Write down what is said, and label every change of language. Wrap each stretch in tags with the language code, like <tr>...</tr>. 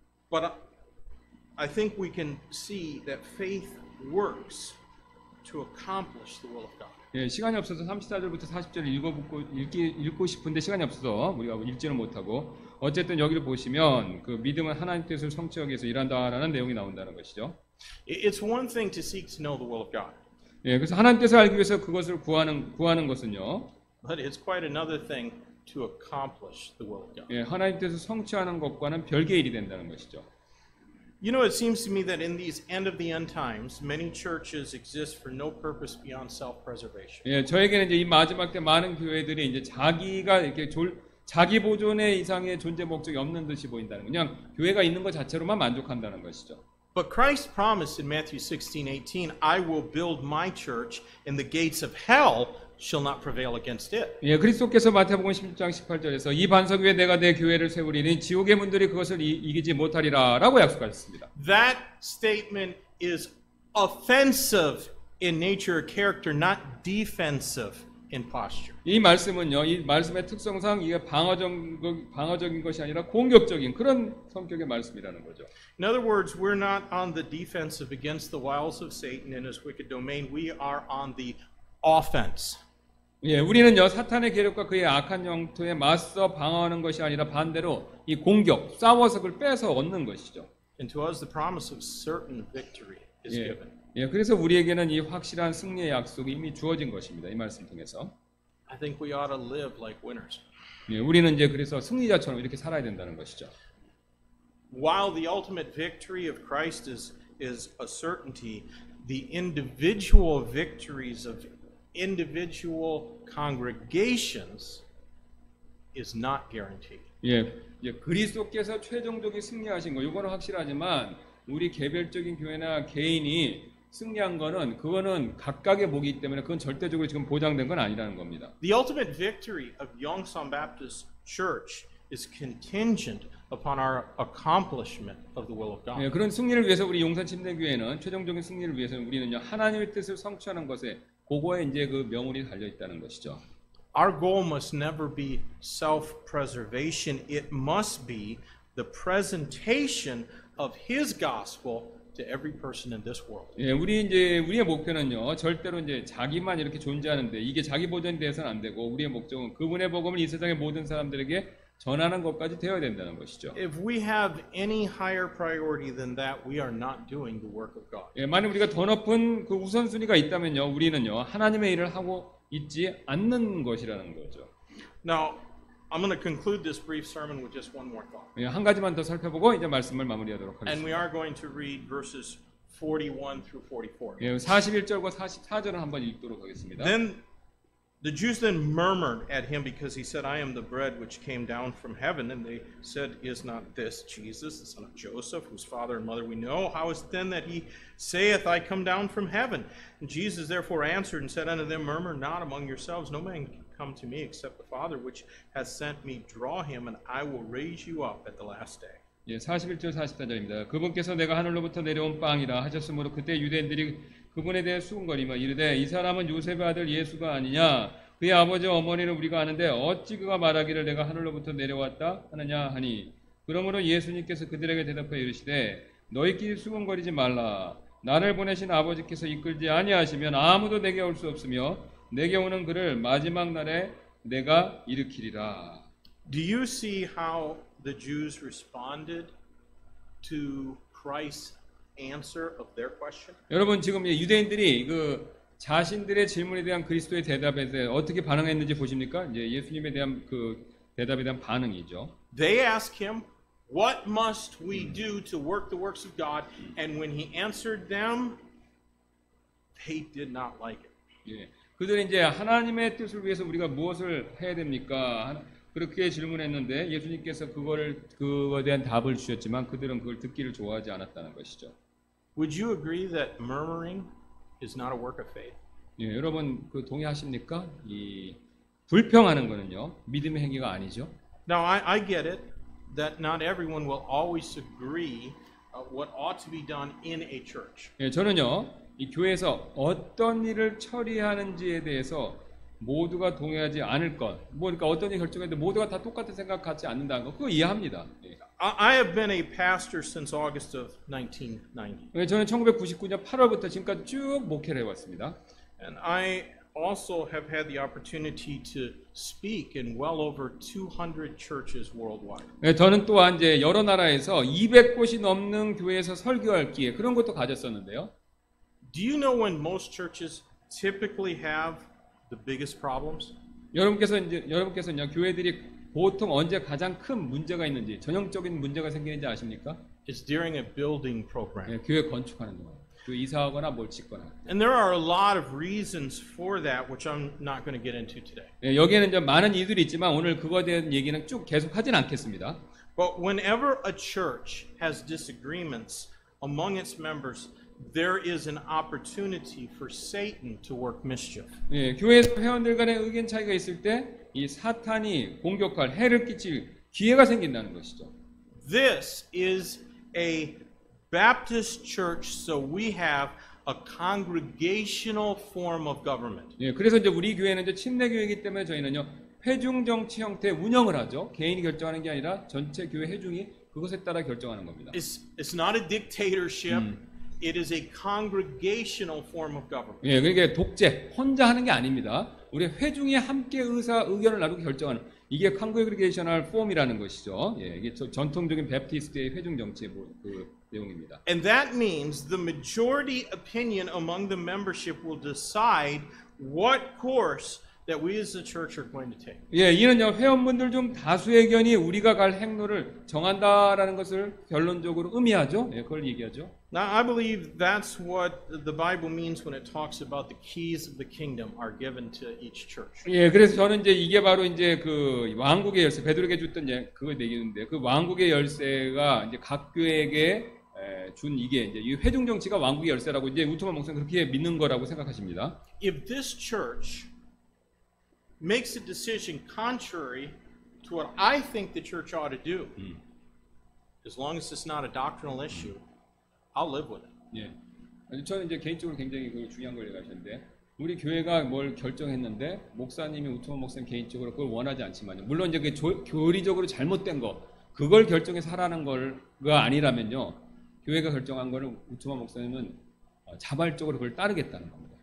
<en>But I think we can see that faith works to accomplish the will of God.</en> <ko>예, 시간이 없어서 34절부터 40절을 읽고 싶은데 시간이 없어서 우리가 읽지는 못하고, 어쨌든 여기를 보시면 그 믿음은 하나님 뜻을 성취하기 위해서 일한다라는 내용이 나온다는 것이죠.</ko> <en>It's one thing to seek to know the will of God.</en> <ko>예, 그래서 하나님 뜻을 알기 위해서 그것을 구하는 것은요.</ko> <en>But it's quite another thing to accomplish the will of God.</en> <ko>예, 하나님 뜻을 성취하는 것과는 별개의 일이 된다는 것이죠.</ko> <en>You know, it seems to me that in these end of the end times, many churches exist for no purpose beyond self-preservation.</en> <ko>예, 저에게는 이제 이 마지막 때 많은 교회들이 이제 자기가 이렇게 자기 보존의 이상의 존재 목적이 없는 듯이 보인다는 그냥 교회가 있는 것 자체로만 만족한다는 것이죠.</ko> <en>But Christ promised in Matthew 16:18, I will build my church, and the gates of hell shall not prevail against it.</en> <ko>예, 그리스도께서 마태복음 16장 18절에서 이 반석 위에 내가 내 교회를 세우리니 지옥의 문들이 그것을 이기지 못하리라라고 약속하셨습니다.</ko> <en>That statement is offensive in nature or character, not defensive in posture.</en> <ko>이 말씀은요, 이 말씀의 특성상 이게 방어적인 것이 아니라 공격적인 그런 성격의 말씀이라는 거죠.</ko> <en>In other words, we're not on the defensive against the wiles of Satan and his wicked domain. We are on the offense.</en> <ko>예, 우리는요 사탄의 계략과 그의 악한 영토에 맞서 방어하는 것이 아니라 반대로 이 공격, 싸워서 그걸 빼서 얻는 것이죠.</ko> <en>And to us, the promise of certain victory is</en> <ko>예,</ko> <en>given.</en> <ko>예, 그래서 우리에게는 이 확실한 승리의 약속이 이미 주어진 것입니다. 이 말씀 통해서.</ko> <en>I think we ought to live like winners.</en> <ko>예, 우리는 이제 그래서 승리자처럼 이렇게 살아야 된다는 것이죠.</ko> <en>While the ultimate victory of Christ is a certainty, the individual victories of individual congregations is not guaranteed.</en> <ko>예, 그리스도께서 최종적인 승리하신 거 이거는 확실하지만 우리 개별적인 교회나 개인이 승리한 거는 그거는 각각의 목이기 때문에 그건 절대적으로 지금 보장된 건 아니라는 겁니다.</ko> <en>The ultimate victory of Yongsan Baptist Church is contingent upon our accomplishment of the will of God.</en> <ko>예, 그런 승리를 위해서 우리 용산 침례교회는 최종적인 승리를 위해서는 우리는요 하나님의 뜻을 성취하는 것에 그거에 이제 그 명운이 달려 있다는 것이죠.</ko> <en>Our goal must never be self-preservation. It must be the presentation of His gospel to every person in this world.</en> <ko>예, 우리의 목표는요 절대로 이제 자기만 이렇게 존재하는데 이게 자기 보존에 대해서는 안 되고 우리의 목적은 그분의 복음을 이 세상의 모든 사람들에게 전하는 것까지 되어야 된다는 것이죠.</ko> <en>If we have any higher priority than that, we are not doing the work of God.</en> <ko>예, 만약 우리가 더 높은 그 우선순위가 있다면요 우리는요 하나님의 일을 하고 있지 않는 것이라는 거죠.</ko> <en>Now, I'm going to conclude this brief sermon with just one more thought.</en> <ko>예, 한 가지만 더 살펴보고 이제 말씀을 마무리하도록</ko> <en>And we</en> <ko>하겠습니다.</ko> <en>are going to read verses 41 through 44.</en> <ko>예, 41절과 44절을 한번 읽도록 하겠습니다.</ko> <en>The Jews then murmured at him because he said, I am the bread which came down from heaven. And they said, Is not this Jesus, the son of Joseph, whose father and mother we know? How is it then that he saith, I come down from heaven? And Jesus therefore answered and said unto them, Murmur not among yourselves. No man can come to me except the Father which has sent me draw him, and I will raise you up at the last day.</en> <ko>예, 41절 44절입니다. 그분께서 내가 하늘로부터 내려온 빵이라 하셨으므로 그때 유대인들이 그분에 대해 수군거리며 이르되 이 사람은 요셉의 아들 예수가 아니냐 그의 아버지와 어머니를 우리가 아는데 어찌 그가 말하기를 내가 하늘로부터 내려왔다 하느냐 하니 그러므로 예수님께서 그들에게 대답하여 이르시되 너희끼리 수군거리지 말라 나를 보내신 아버지께서 이끌지 아니하시면 아무도 내게 올 수 없으며 내게 오는 그를 마지막 날에 내가 일으키리라.</ko> <en>Do you see how the Jews responded to Christ's answer of their question?</en> <ko>여러분 지금 유대인들이 그 자신들의 질문에 대한 그리스도의 대답에 대해 어떻게 반응했는지 보십니까? 이제 예수님에 대한 그 대답에 대한 반응이죠.</ko> <en>They asked him, What must we do to work the works of God? And when he answered them, they did not like it.</en> <ko>예, 그들이 이제 하나님의 뜻을 위해서 우리가 무엇을 해야 됩니까? 그렇게 질문했는데 예수님께서 그거에 대한 답을 주셨지만 그들은 그걸 듣기를 좋아하지 않았다는 것이죠.</ko> <en>Would you agree that murmuring is not a work of faith?</en> <ko>예, 여러분 그 동의하십니까? 이 불평하는 거는요 믿음의 행위가 아니죠.</ko> <en>Now I get it that not everyone will always agree what ought to be done in a church.</en> <ko>예, 저는요 이 교회에서 어떤 일을 처리하는지에 대해서 모두가 동의하지 않을 것, 그러니까 어떤 일이 결정했는데 모두가 다 똑같은 생각 갖지 않는다는 거, 그거 이해합니다. 예.</ko> <en>I have been a pastor since August of 1990.</en> <ko>예, 저는 1999년 8월부터 지금까지 쭉 목회를 해왔습니다.</ko> <en>And I also have had the opportunity to speak in well over 200 churches worldwide.</en> <ko>예, 저는 또한 이제 여러 나라에서 200곳이 넘는 교회에서 설교할 기회 그런 것도 가졌었는데요.</ko> <en>Do you know when most churches typically have the biggest problems?</en> <ko>여러분께서는요, 교회들이 보통 언제 가장 큰 문제가 있는지, 전형적인 문제가 생기는지 아십니까?</ko> <en>It's during a building program.</en> <ko>예, 교회 건축하는 동안, 그 이사하거나 뭘 짓거나.</ko> <en>And there are a lot of reasons for that, which I'm not going to get into today.</en> <ko>예, 여기에는 이제 많은 이유들이 있지만 오늘 그거에 대한 얘기는 쭉 계속 하진 않겠습니다.</ko> <en>But whenever a church has disagreements among its members, there is an opportunity for Satan to work mischief.</en> <ko>예, 교회 회원들 간의 의견 차이가 있을 때 이 사탄이 공격할 해를 끼칠 기회가 생긴다는 것이죠.</ko> <en>This is a Baptist church, so we have a congregational form of government.</en> <ko>예, 그래서 이제 우리 교회는 이제 침례교회이기 때문에 저희는요 회중 정치 형태의 운영을 하죠. 개인이 결정하는 게 아니라 전체 교회 회중이 그것에 따라 결정하는 겁니다.</ko> <en>It's not a dictatorship. It is a congregational form of government.</en> <ko>예, 그러니까 독재, 혼자 하는 게 아닙니다. 우리 회중이 함께 의견을 나누고 결정하는 이게 컨그레게이셔널 폼이라는 것이죠. 예, 이게 전통적인 베프티스트의 회중 정치의 그 내용입니다.</ko> <en>And that means the majority opinion among the membership will decide what course that we as a church are going to take.</en> <ko>예, 이는요 회원분들 중 다수의 의견이 우리가 갈 행로를 정한다라는 것을 결론적으로 의미하죠. 예, 그걸 얘기하죠.</ko> <en>Now, I believe that's what the Bible means when it talks about the keys of the kingdom are given to each church.</en> <ko>예, 그래서 저는 이제 이게 바로 이제 그 왕국의 열쇠, 베드로에게 줬던 그걸 얘기했는데 그 왕국의 열쇠가 이제 각 교회에게 준 이게 이제 이 회중 정치가 왕국의 열쇠라고 이제 우토만 목사님 그렇게 믿는 거라고 생각하십니다.</ko> <en>If this church makes a decision contrary to what I think the church ought to do, as long as it's not a doctrinal issue, I'll live with it.</en> <ko>예, 저는 이제 개인적으로 굉장히 그 중요한 걸 얘기하셨는데 우리 교회가 뭘 결정했는데 목사님이 우토만 목사님 개인적으로 그걸 원하지 않지만요. 물론 이제 그 교리적으로 잘못된 거 그걸 결정해서 하라는 거가 아니라면요. 교회가 결정한 거를 우토만 목사님은 자발적으로 그걸 따르겠다는 겁니다.</ko>